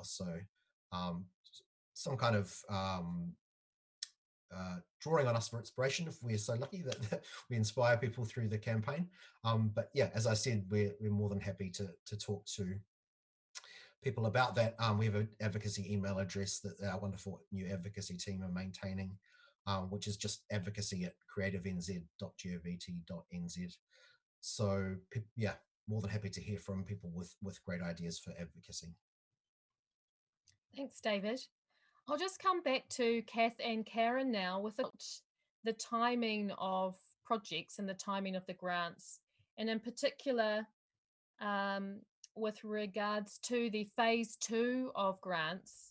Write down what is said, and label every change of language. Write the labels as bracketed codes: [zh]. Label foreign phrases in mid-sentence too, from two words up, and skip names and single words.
[en] So some kind of drawing on us for inspiration if we're so lucky that we inspire people through the campaign. But yeah, as I said, we're more than happy to talk to people about that. We have an advocacy email address that our wonderful new advocacy team are maintaining, which is just advocacy@creativenz.govt.nz. So yeah, more than happy to hear from people with great ideas for advocacy. Thanks, David. I'll just come back to Kath and Karen now with the timing of projects and the timing of the grants, and in particular with regards to the phase 2 of grants.